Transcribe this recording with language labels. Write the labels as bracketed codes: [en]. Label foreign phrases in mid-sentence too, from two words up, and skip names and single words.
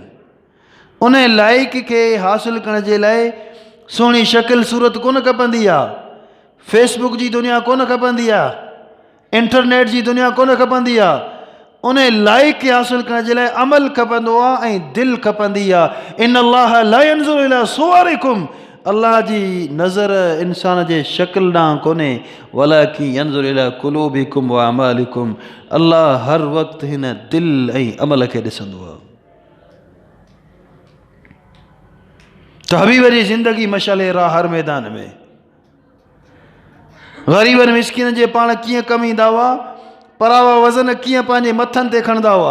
[sd] उन लाइक खे हासिल करण जे लाइ सुहिणी शकिल सूरत कोन खपंदी आहे, फेसबुक जी दुनिया कोन खपंदी आहे, इंटरनेट जी दुनिया कोन खपंदी आहे। उन लाइक खे हासिल करण जे लाइ अमल खपंदो आहे ऐं दिलि खपंदी आहे। [ar] إن الله لا ينظر إلى صوركم, [sd] अल्लाह जी नज़र इंसान जे शकिल ॾांहुं कोन्हे, [ar] ولكن ينظر إلى قلوبكم وأعمالكم, [sd] अल्लाह हर वक़्तु हिन दिलि ऐं अमल खे ॾिसंदो आहे। त हबीब जी ज़िंदगी मशाले राह हर मैदान में। ग़रीबनि मिसकिन जे पाण कीअं कमु ईंदा हुआ, परावा वज़न कीअं पंहिंजे मथनि ते खणंदा हुआ।